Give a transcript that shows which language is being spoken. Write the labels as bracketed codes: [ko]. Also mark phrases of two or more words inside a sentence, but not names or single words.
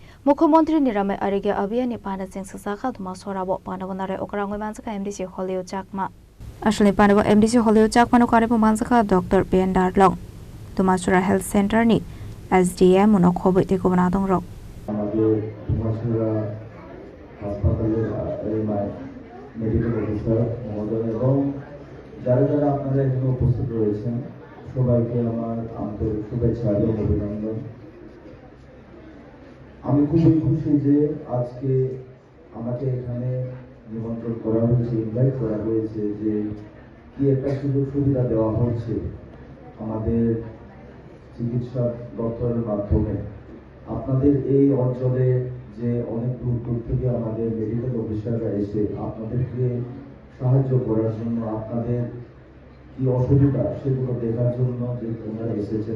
[trp] मुख्यमंत्री निरामे अरिगे अभियान पाना सिंह ससाखा धुमा सोराबो पानावनारे ओकरांगोय मानसका एमडीसी हलियो चाकमा असली पानाव एमडीसी हलियो चाकमानो कारेबो मानसका डॉक्टर बेन डारलं धुमासुरा [en] health centre [trp] नि एसडीएम उनो खबै तेको बना दं रक [bn] আমাদের ধুমাছড়া হাসপাতালের [en] medical officer [bn] মহোদয় এবং যারা যারা আপনারা এখানে উপস্থিত রয়েছেন সবাইকে আমার আন্তরিক শুভেচ্ছা এবং অভিনন্দন। আমি খুবই খুশি যে আজকে আমাকে এখানে নিমন্ত্রণ করা হয়েছে, ইনভাইট করা হয়েছে যে কি একটা সুযোগ সুবিধা দেওয়া হচ্ছে আমাদের চিকিৎসা দপ্তরের মাধ্যমে আপনাদের এই অঞ্চলে যে অনেক দূর দূর থেকে আমাদের [en] medical officers [bn] এসে আপনাদেরকে সাহায্য করার জন্য আপনাদের কি অসুবিধা সেগুলো দেখার জন্য যে ওনারা এসেছেন।